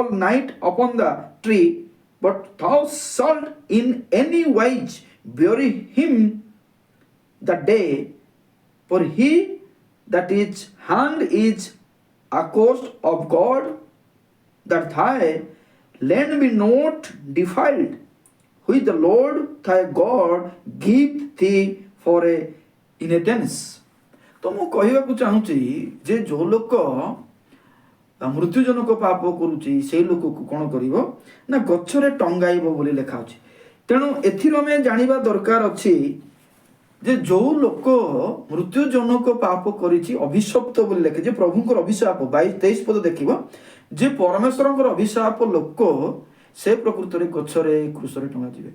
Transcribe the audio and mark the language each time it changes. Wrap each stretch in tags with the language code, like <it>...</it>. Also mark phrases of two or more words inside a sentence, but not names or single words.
<en>night upon the tree, but thou shalt in any wise bury him that day, for he that is hanged is accursed of God, that thy land be not defiled, which the Lord thy God give thee for a inheritance।</en> <or>ତ ମୁଁ କହିବାକୁ ଚାହୁଁଛି ଯେ ଯେଉଁ ଲୋକ ମୃତ୍ୟୁଜନକ ପାପ କରୁଛି ସେଇ ଲୋକକୁ କ'ଣ କରିବ ନା ଗଛରେ ଟଙ୍ଗାଇବ ବୋଲି ଲେଖା ଅଛି। ତେଣୁ ଏଥିରୁ ଆମେ ଜାଣିବା ଦରକାର ଅଛି ଯେ ଯେଉଁ ଲୋକ ମୃତ୍ୟୁଜନକ ପାପ କରିଛି ଅଭିଶପ୍ତ ବୋଲି ଲେଖେ, ଯେ ପ୍ରଭୁଙ୍କର ଅଭିଶାପ 22-23 ପଦ ଦେଖିବ ଯେ ପରମେଶ୍ୱରଙ୍କର ଅଭିଶାପ ଲୋକ ସେ ପ୍ରକୃତରେ ଗଛରେ କ୍ରୁଶରେ ଟଙ୍ଗା ଯିବେ।</or>